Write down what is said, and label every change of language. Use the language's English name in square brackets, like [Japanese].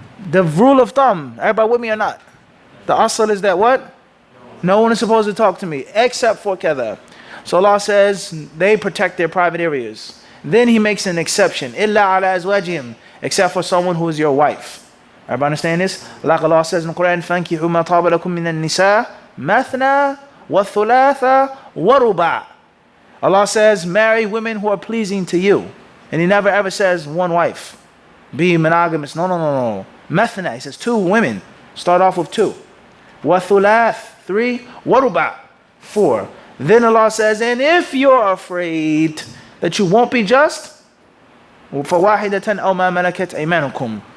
[English] The rule of thumb. Everybody with me or not? The asl is that what? No one is supposed to talk to me except for kada. So Allah says they protect their private areas. Then He makes an exception. [Arabic] Illa ala azwajihim. [English] Except for someone who is your wife. Everybody understand this? [Arabic] Like Allah says in the Quran, فَانْكِحُوا مَا طَابَ لَكُم مِّنَ النِّسَاءِ مَثْنَى وَالثُّلَاثَ وَرُبَاعَ. [English] Allah says, marry women who are pleasing to you. And He never ever says one wife. Be monogamous. No. Mathna, He says two women. Start off with two. Wathulath, 3. Waruba, 4. Then Allah says, and if you're afraid that you won't be just, [Arabic] فَوَاحِدَةً أَوْ مَا مَلَكَتْ أَيْمَانُكُمْ.